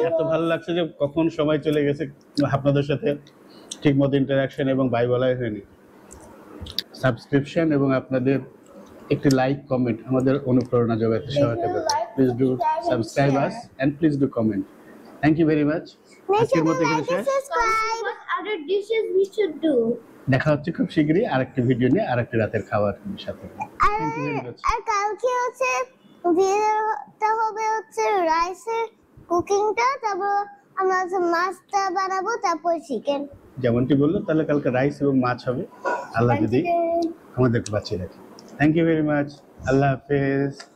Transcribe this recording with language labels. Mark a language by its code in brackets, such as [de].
[bn] এত ভালো লাগছে যে কখন সময় চলে গেছে আপনাদের সাথে ঠিক মতো ইন্টারাকশন এবং বাই বলাই হয়নি। সাবস্ক্রিপশন এবং আপনাদের একটি লাইক কমেন্ট আমাদের অনুপ্রেরণা যোগাতে সহায়তা করবে। [en] Please do subscribe us and please do comment. Thank you very much. [bn] আজকের মতো এখানে শেষ। [en] What other dishes we should do? [bn] দেখা হচ্ছে খুব শীঘ্রই আরেকটি ভিডিও নিয়ে আরেকটি রাতের খাবার সাথে। [en] Thank you very much. [bn] আর কালকে হচ্ছে ভিডিওটা হবে হচ্ছে রাইসের কুকিংটা, তারপর আমরা হচ্ছে মাছটা বানাবো, তারপর চিকেন। যেমনটি বললো তাহলে কালকে রাইস এবং মাছ হবে, আল্লাহ যদি আমাদেরকে বাঁচিয়ে রাখে। [en] Thank you very much. [bn] আল্লাহ হাফেজ।